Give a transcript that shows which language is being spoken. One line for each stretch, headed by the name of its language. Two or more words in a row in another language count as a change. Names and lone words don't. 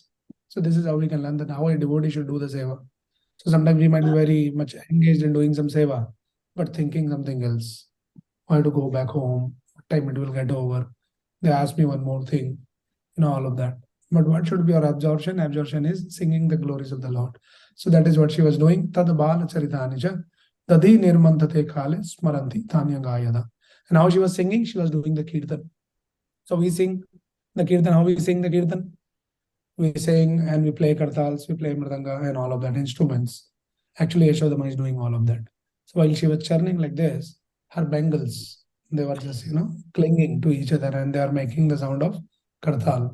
English: So this is how we can learn that how a devotee should do the seva. So sometimes we might be very much engaged in doing some seva, but thinking something else. I have to go back home. What time it will get over? They ask me one more thing. All of that. But what should be our absorption? Absorption is singing the glories of the Lord. So that is what she was doing.
Sanskrit: तद् बाल चरितानि, दधि निर्मन्थने काले स्मरन्ती तानि अगायत.
English: And how she was singing, she was doing the kirtan. So we sing the kirtan. How we sing the kirtan? We sing and we play kartals, we play mridanga and all of that instruments. Actually, Yashodama is doing all of that. So while she was churning like this, her bangles, they were just, clinging to each other and they are making the sound of kartal.